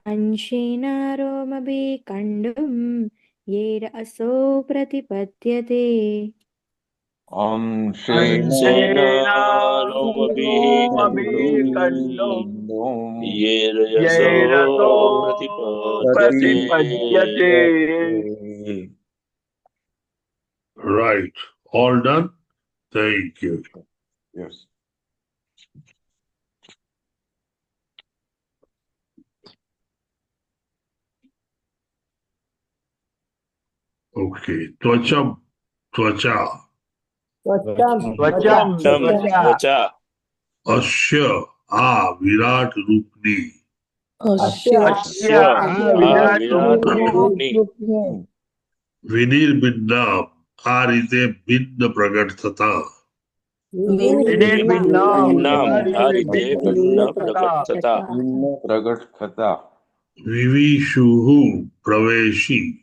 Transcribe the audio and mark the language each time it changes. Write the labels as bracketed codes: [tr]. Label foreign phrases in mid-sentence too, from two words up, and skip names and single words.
[sa] अंशेन रोमभिः कण्डुं येर असौ प्रतिपद्यते अंशेन रोमभिः कण्डुं येरयसो येरसो प्रतिपद्यते प्रतिपद्यते [en] Right. All done? Thank you. yes Okay. [sa] त्वचम्, त्वचा, त्वचा अस्य, विराट रूपिणी, अस्य विराट विराटरूपिणी [gu] વિનિર્ભિન્નામ આ રીતે ભિન્ન પ્રગટ થતા [sa] विनिर्भिन्नाम [gu] નામ આ રીતે ભિન્ન પ્રગટ થતા પ્રગટ થતા વિવિશુહુ પ્રવેશી